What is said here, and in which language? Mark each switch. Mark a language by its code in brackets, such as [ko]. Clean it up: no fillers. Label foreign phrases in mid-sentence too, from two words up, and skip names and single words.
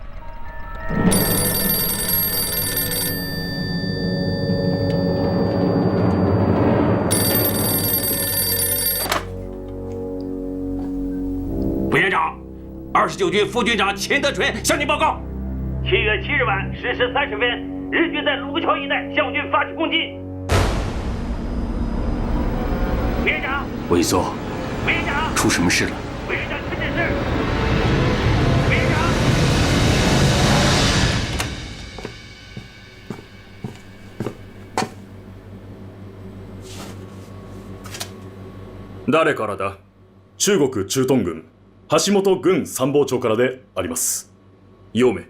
[zh] 委员长，29军副军长钱德纯向您报告：7月7日晚10时30分，日军在卢沟桥一带向我军发起攻击。委员长，委座，委员长，出什么事了？委员长请指示。委员长， [ja] 誰からだ？中国駐屯軍橋本軍参謀長からであります。陽明。